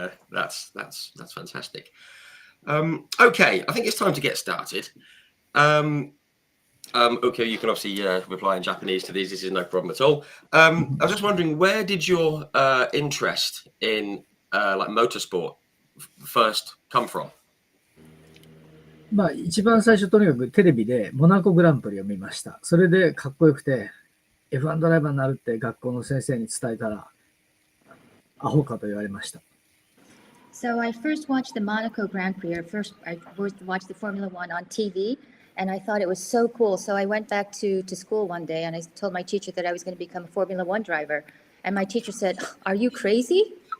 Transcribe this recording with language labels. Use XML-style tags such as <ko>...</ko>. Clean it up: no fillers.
<en>That's fantastic. Okay, I think it's time to get started. Okay, you can obviously reply in Japanese to these. This is no problem at all. I was just wondering, where did your interest in like motorsport first come from?</en> <ja>まあ一番最初とにかくテレビでモナコグランプリを見ました。それでかっこよくて F1 ドライバーになるって学校の先生に伝えたらアホかと言われました。</ja> <en>So I first watched the Monaco Grand Prix. I first watched the Formula One on TV, and I thought it was so cool. So I went back to school one day, and I told my teacher that I was going to become a Formula One driver. And my teacher said, "Are you crazy?"</en>